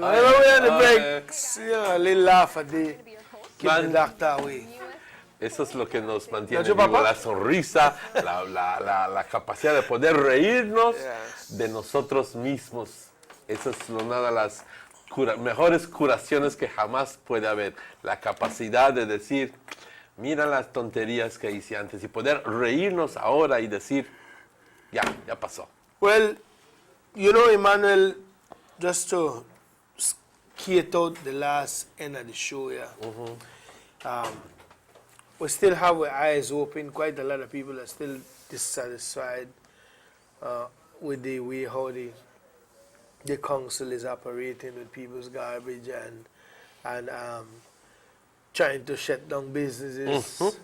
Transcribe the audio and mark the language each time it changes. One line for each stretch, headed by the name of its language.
English: Whenever we're on the break, you know, a little laugh a day, keep the doctor away.
Spanish: Eso es lo que nos mantiene vivo, la sonrisa, la capacidad de poder reírnos de nosotros mismos. Eso es una de las mejores curaciones que jamás puede haber. La capacidad de decir, mira las tonterías que hice antes y poder reírnos ahora y decir, ya pasó.
English: Well, you know, Emmanuel, just to skate out the last end of the show, we still have our eyes open. Quite a lot of people are still dissatisfied with the way how the council is operating with people's garbage and trying to shut down businesses.